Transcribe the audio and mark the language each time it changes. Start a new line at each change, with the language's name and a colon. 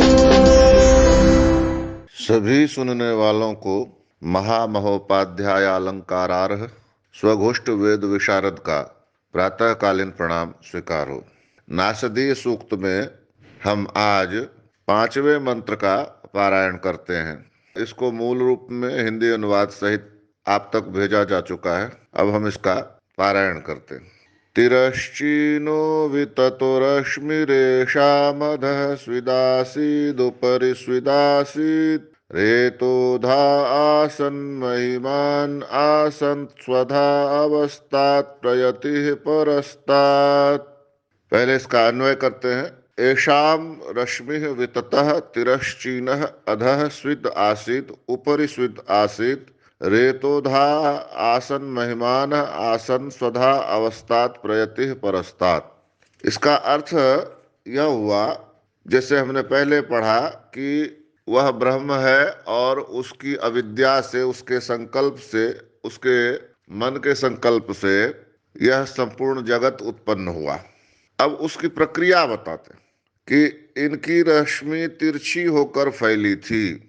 Hindi: सभी सुनने वालों को महामहोपाध्याय अलंकारार्ह स्वघोष्ठ वेद विशारद का प्रातःकालीन प्रणाम स्वीकार हो। नासदीय सूक्त में हम आज 5वें मंत्र का पारायण करते हैं। इसको मूल रूप में हिंदी अनुवाद सहित आप तक भेजा जा चुका है। अब हम इसका पारायण करते हैं।
Sanskrit: तिरश्चीनो विततो रश्मिरेषामधः स्विदासीदुपरि स्विदासीत् रेतोधा आसन् महिमान् आसन् स्वधा अवस्थात् प्रयतिः परस्तात्।
Hindi: पहले इसका अन्वय करते हैं।
Sanskrit: एषाम रश्मिः विततः तिरश्चीनः अधः स्विद् आसीत् उपरि स्विद् आसीत् रेतोधा आसन महिमान आसन स्वधा अवस्थात प्रयति परस्तात्।
Hindi: इसका अर्थ यह हुआ, जैसे हमने पहले पढ़ा कि वह ब्रह्म है और उसकी अविद्या से, उसके संकल्प से, उसके मन के संकल्प से यह संपूर्ण जगत उत्पन्न हुआ। अब उसकी प्रक्रिया बताते कि इनकी रश्मि तिरछी होकर फैली थी।